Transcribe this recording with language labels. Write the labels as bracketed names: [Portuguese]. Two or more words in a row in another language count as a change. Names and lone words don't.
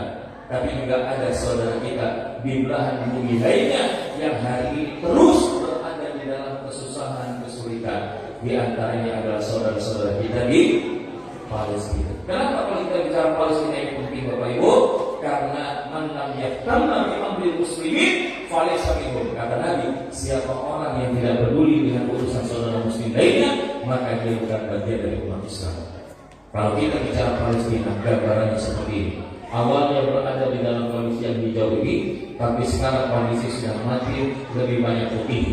[Indonesian] Tapi juga ada saudara kita di belahan bumi lainnya yang hari ini terus berada di dalam kesusahan, kesulitan. Di antaranya adalah saudara-saudara kita di Palestina. Kenapa kalau kita bicara Palestina yang penting Bapak Ibu? [Arabic] Karena من لم يهتم بأمر المسلمين فليس منهم. [Indonesian] Kata Nabi, siapa orang yang tidak peduli dengan urusan saudara muslim lainnya, maka dia bukan bagian dari umat Islam. Kalau kita bicara Palestina, gambarannya seperti ini. Awalnya berada di dalam kondisi yang hijau ini, tapi sekarang kondisi sudah mati, lebih banyak putih.